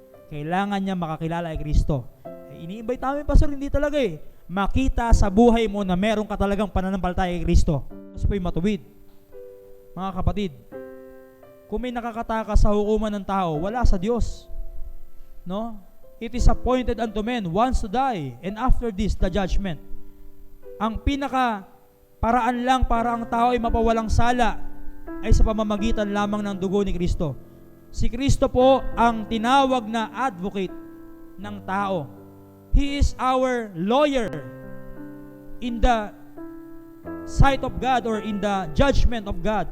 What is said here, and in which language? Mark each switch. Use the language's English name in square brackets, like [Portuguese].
[Filipino] Kailangan niya makakilala kay Kristo. Ini-invite namin, Pastor, hindi talaga eh. Makita sa buhay mo na meron ka talagang pananampalataya kay Kristo. Kasi po'y matuwid. Mga kapatid, kung may nakakataka sa hukuman ng tao, wala sa Diyos. No? [English] It is appointed unto men once to die, and after this, the judgment. [Filipino] Ang pinaka paraan lang para ang tao ay mapawalang sala ay sa pamamagitan lamang ng dugo ni Kristo. Si Kristo po ang tinawag na advocate ng tao. [English] He is our lawyer in the sight of God or in the judgment of God.